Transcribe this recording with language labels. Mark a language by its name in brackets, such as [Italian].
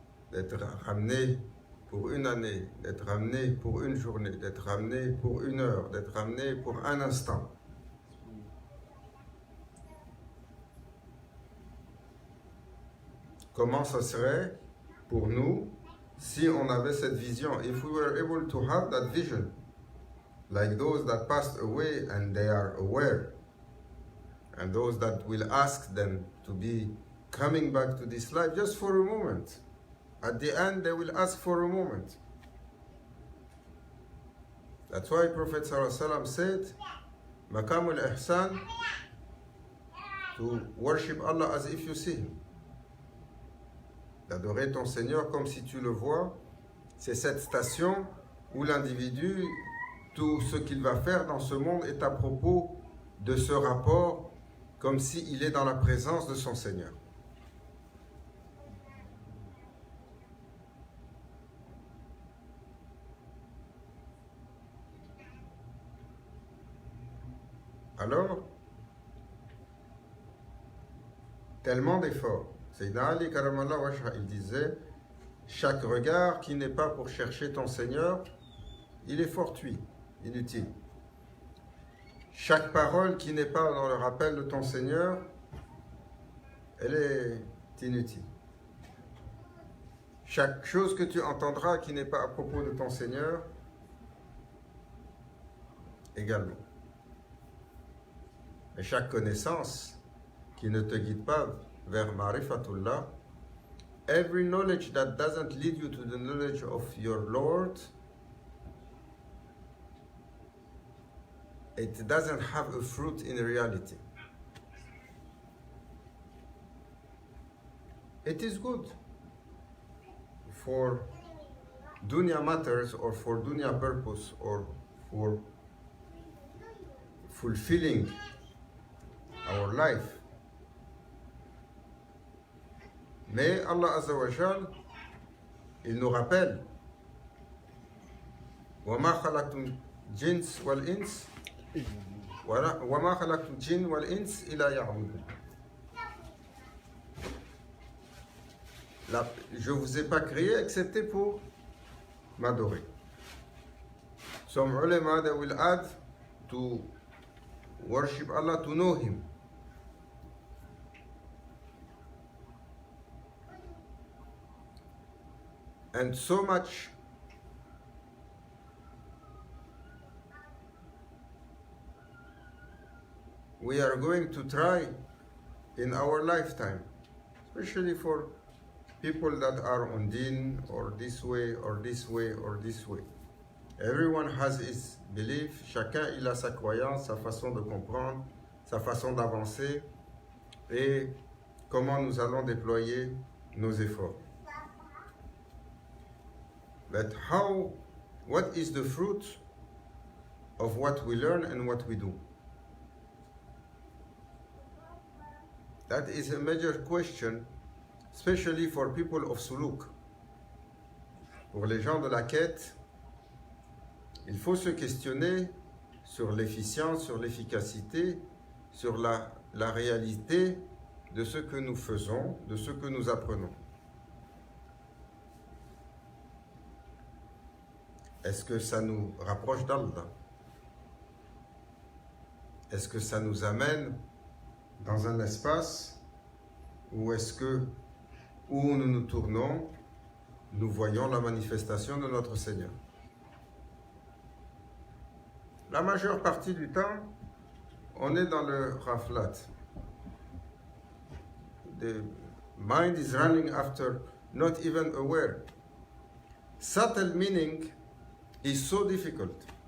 [French] D'être ramenés pour 1 année, d'être ramenés pour 1 journée, d'être ramenés pour 1 heure, d'être ramenés pour 1 instant. Comment ça serait pour nous si on avait cette vision? [English] If we were able to have that vision, like those that passed away and they are aware, and those that will ask them to be coming back to this life just for a moment. At the end, they will ask for a moment. That's why Prophet ﷺ said, Maqam al-Ihsan, to worship Allah as if you see Him. [French] D'adorer ton Seigneur comme si tu le vois, c'est cette station où l'individu, tout ce qu'il va faire dans ce monde est à propos de ce rapport, comme s'il est dans la présence de son Seigneur. Alors, tellement d'efforts. Sayyidina Ali Karamallah Wajha, il disait, chaque regard qui n'est pas pour chercher ton Seigneur, il est fortuit, inutile. Chaque parole qui n'est pas dans le rappel de ton Seigneur, elle est inutile. Chaque chose que tu entendras qui n'est pas à propos de ton Seigneur, également. Et chaque connaissance qui ne te guide pas vers Ma'rifatullah, [English] every knowledge that doesn't lead you to the knowledge of your Lord, it doesn't have a fruit in reality. It is good for dunya matters or for dunya purpose or for fulfilling our life. [French] Mais Allah Azza wa Jal, il nous rappelle [Arabic] وَمَا خَلَقْتُمْ الْجِنَّ وَالْإِنسَ وَمَا خَلَقْتُمْ الْجِنَّ وَالْإِنسَ إِلَّا يَعْبُدُونَ. [French] Je ne vous ai pas créé excepté pour m'adorer. [English] Some ulama, they will add to worship Allah, to know Him. And so much we are going to try in our lifetime, especially for people that are on deen or this way or this way or this way. Everyone has his belief, [French] chacun il a sa croyance, sa façon de comprendre, sa façon d'avancer et comment nous allons déployer nos efforts. [English] But what is the fruit of what we learn and what we do? That is a major question, especially for people of suluk. [French] Pour les gens de la quête, il faut se questionner sur l'efficience, sur l'efficacité, sur la réalité de ce que nous faisons, de ce que nous apprenons. Est-ce que ça nous rapproche d'Allah? Est-ce que ça nous amène dans un espace où est-ce que, où nous nous tournons, nous voyons la manifestation de notre Seigneur? La majeure partie du temps, on est dans le raflat. [English] The mind is running after, not even aware. Subtle meaning is so difficult.